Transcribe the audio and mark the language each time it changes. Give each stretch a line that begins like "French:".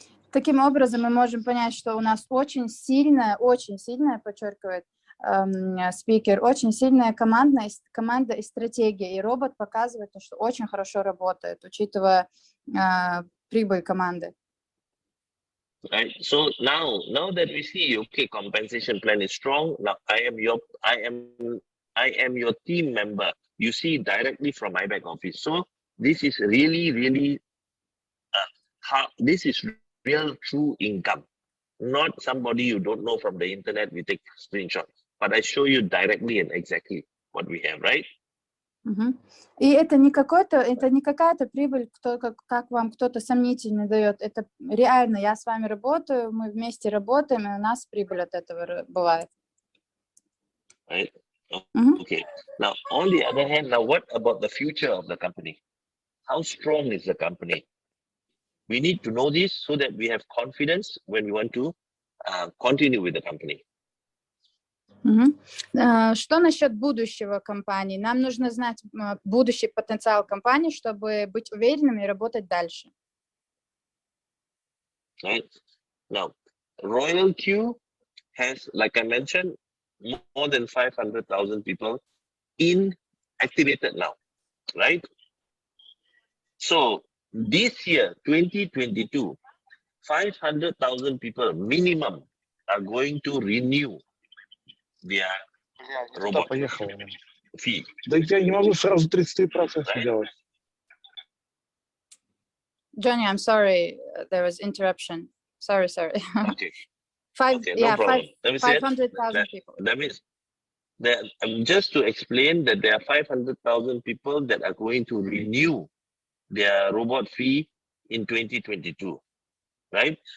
Russian: Таким образом, мы можем понять, что у нас очень сильная, подчеркивает, спикер. Очень сильная команда и стратегия. И робот показывает, что очень хорошо работает, учитывая прибыль команды.
English: Right. So now that we see, okay, compensation plan is strong. Now I am your team member. You see directly from my back office. So this is really this is real true income, not somebody you don't know from the internet. We take screenshots, but I show you directly and exactly what we have, right?
Russian: И это не какая-то прибыль, как вам кто-то сомнительный дает. Это реально, я с вами работаю, мы вместе работаем, и у нас прибыль от этого бывает.
English: Right. Okay. Now, on the other hand, now what about the future of the company? How strong is the company? We need to know this so that we have confidence when we want to continue with the company.
Russian: Что насчет будущего компании? Нам нужно знать будущий потенциал компании, чтобы быть уверенными и работать дальше.
English: Right. Now, RoyalQ has, like I mentioned, more than 500,000 people activated now, right? So this year, 2022, 500,000 people minimum are going to renew their robot fee.
Russian: Да я не могу сразу 33% делать.
English: Johnny, I'm sorry, there was interruption. Sorry. Okay. No problem. 500,000 people. That means that just to explain that there are 500,000 people that are going to renew their robot fee in 2022, right?